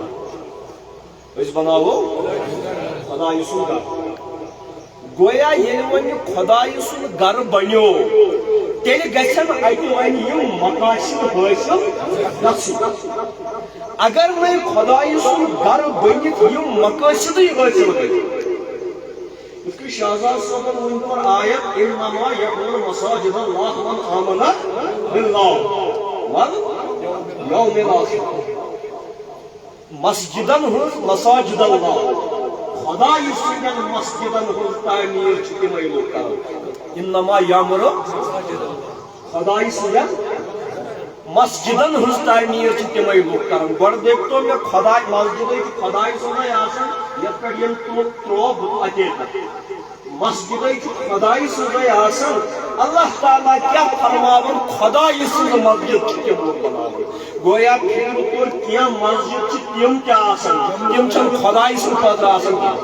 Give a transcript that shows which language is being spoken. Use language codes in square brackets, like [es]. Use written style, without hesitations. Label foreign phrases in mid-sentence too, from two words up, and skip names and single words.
[ks] خدایہِ سُنٛد گھر گویا ییٚلہِ وۄنۍ خدایہِ سُنٛد گھر بنیو تیٚلہِ گژھن اَتہِ وۄنۍ یِم مقاصد حٲصِل گژھٕنۍ اگر وۄنۍ خدایہِ سُنٛد گھر بٔنِتھ یِم مقاصدٕے حٲصِل گٔے اس کی شہزاد صاحب ان پر آیت [ar] انما یعمر مساجد اللہ من آمن باللہ والیوم الاخر [ks] مسجدن ہز [ar] مساجد اللہ [ks] خدای سندن مسجدن ہز تعمیر تمے لوگ کران [ar] انما یعمر [ks] خدای سندن مسجدن ہز تعمیر تمے لوگ کران گۄڈٕ دیکھتو مے خدای مسجد خدای سُنٛدے آسان یتھ پٮ۪ٹھ یم ترٛوو بُت اتے مسجد خدای سٕنٛزے آسان اللہ تعالیٰ کیا فرماون خدای سٕنٛز مسجد تمو بناوٕنۍ گویا پھر طور کینٛہہ مسجد تم تہِ آسان تم چھنہٕ خدای سٕنٛدِ خٲطرٕ آسان